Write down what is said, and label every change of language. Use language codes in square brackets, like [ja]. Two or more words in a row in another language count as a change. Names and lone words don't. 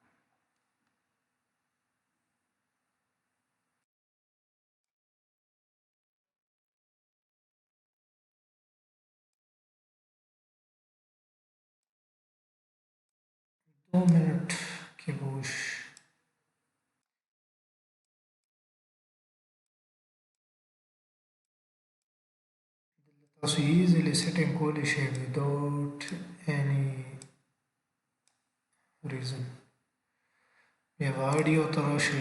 [ps] دو منټ کې به وشي. تاسو [en] easily setting [ps] کولی شئ [en] without any reason. [ps] بیا به آډیو ته راشئ.